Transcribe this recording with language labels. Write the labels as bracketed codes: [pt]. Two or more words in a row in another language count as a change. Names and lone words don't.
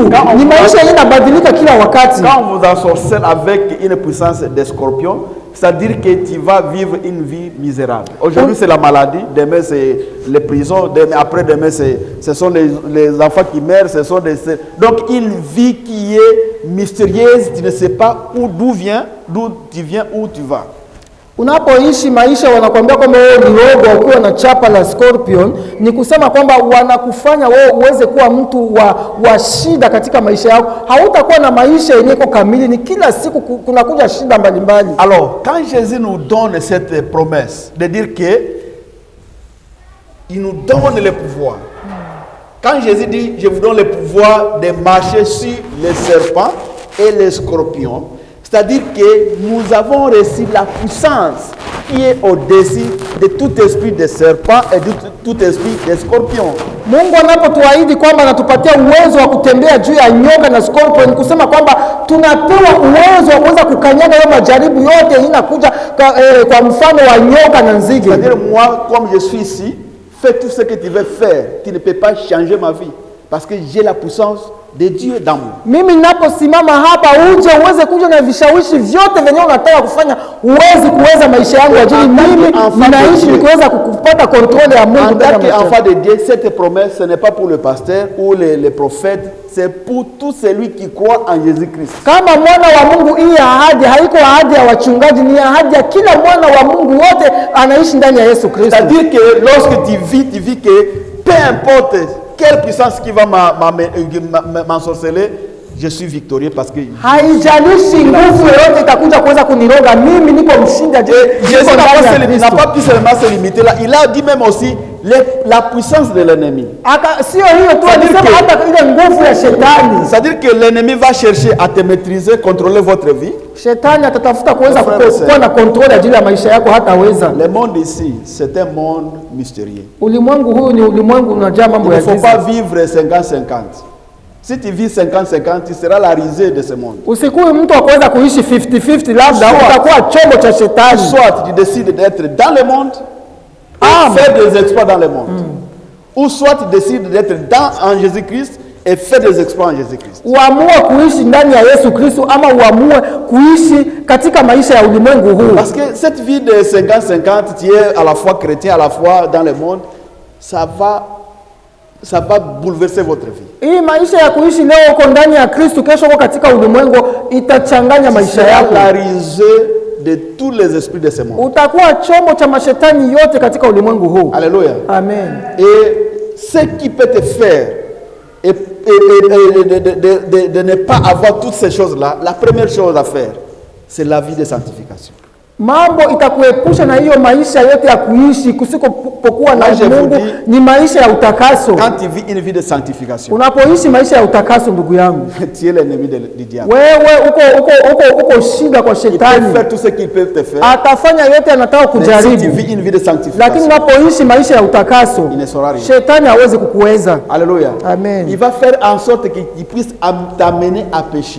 [sw] Ni maisha yanabadilika kila wakati. [fr] Quand on vous ensorcelle avec une puissance des scorpions, c'est-à-dire que tu vas vivre une vie misérable. Aujourd'hui, c'est la maladie, demain, c'est les prisons, après-demain, ce sont les enfants qui meurent, donc une vie qui est mystérieuse, tu ne sais pas d'où tu viens, où tu vas. [sw] Unapoishi maisha wanakuambia kwamba wewe ni roho ukiwa na chapa la scorpion, ni kusema kwamba wanakufanya wewe uweze kuwa mtu wa shida katika maisha yako. Hautakuwa na maisha yenye iko kamili, ni kila siku kunakuja shida mbalimbali. [fr] Alors, quand Jésus nous donne cette promesse de dire que il nous donne le pouvoir. Quand Jésus dit je vous donne le pouvoir de marcher sur les serpents et les scorpions, c'est-à-dire que nous avons reçu la puissance qui est au-dessus de tout esprit de serpent et de tout esprit de scorpion. [sw] Mungu anapotuahidi kwamba anatupatia uwezo wa kutembea juu ya nyoka na scorpion, kusema kwamba tunapewa uwezo wa kuweza kukanyaga hayo majaribu yote inakuja kwa mfano wa nyoka na nzige. [fr] C'est-à-dire moi, comme je suis ici, fais tout ce que tu veux faire. Tu ne peux pas changer ma vie parce que j'ai la puissance de Dieu dans moi. [sw] Mimi ninaposimama hapa uje uweze kuja na vishawishi vyote venye unataka kufanya, uwezi kuweza maisha yangu ajili mimi ninaishi nikiweza kupata kontrole ya Mungu. [fr] En tant qu'enfant de Dieu, cette promesse ce n'est pas pour le pasteur ou les prophètes, c'est pour tout celui qui croit en Jésus-Christ. [sw] Kama mwana wa Mungu, hii ahadi haiko ahadi ya wachungaji, ni ahadi ya kila mwana wa Mungu wote anaishi ndani ya Yesu Kristo. [fr] C'est-à-dire que lorsque tu vis que peu importe quelle puissance qui va m'ensorceler, je suis victorieux parce que [sw] haijalishi nguvu yoyote itakuja kuweza kuniroga, mimi niko mshindi. [fr] Jésus n'a pas pu seulement se limiter là, il a dit même aussi la puissance de l'ennemi. [sw] Sio hiyo tu, alisema hata ile nguvu ya shetani. [fr] C'est-à-dire que l'ennemi va chercher à te maîtriser, contrôler votre vie. [sw] Shetani atatafuta kuweza kuwa na control ajili ya maisha yako, hataweza. [fr] Le monde ici, c'est un monde mystérieux. [sw] Ulimwengu huu ni ulimwengu unajaa mambo ya giza. [fr] Il ne faut pas vivre 50-50. Si tu vis 50-50, tu seras la risée de ce monde. [sw] Usikuwe mtu wa kuweza kuishi 50-50, labda utakuwa chombo cha shetani. [fr] Soit tu décides d'être dans le monde et faire des exploits dans le monde. Ou soit tu décides d'être en Jésus-Christ et faire des exploits en Jésus-Christ. [sw] Uamue kuishi ndani ya Yesu Kristo ama uamue kuishi katika maisha ya ulimwengu huu. [fr] Parce que cette vie de 50-50, tu es à la fois chrétien, à la fois dans le monde, ça va bouleverser votre vie. [sw] Hii maisha ya kuishi leo uko ndani ya Kristo, kesho uko katika ulimwengu, itachanganya maisha yako. [fr] La risée de tous les esprits de ce monde. [sw] Utakuwa chombo cha mashetani yote katika ulimwengu huu. [fr] Alléluia. Amen. Et ce qui peut te faire de ne pas avoir toutes ces choses-là, la première chose à faire, c'est la vie de sanctification. [sw] Mambo itakuepusha na hiyo maisha yote ya kuishi kusikopokuwa na Mungu, ni maisha ya utakaso. [fr] Quand tu vis une vie de sanctification, [sw] unapoishi maisha ya utakaso, ndugu yangu, [fr] tu es l'ennemi du diable. [sw] Wewe uko shida kwa shetani. [fr] Il peut faire tout ce qu'il peut te faire. [sw] Atafanya yote anataka kujaribu. [fr] Si tu vis une vie de sanctification, [sw] lakini unapoishi maisha ya utakaso, [fr] il ne saura rien. [sw] Shetani hawezi kukuweza. [fr] Alléluia. Amen. Il va faire en sorte qu'il puisse t'amener à pécher.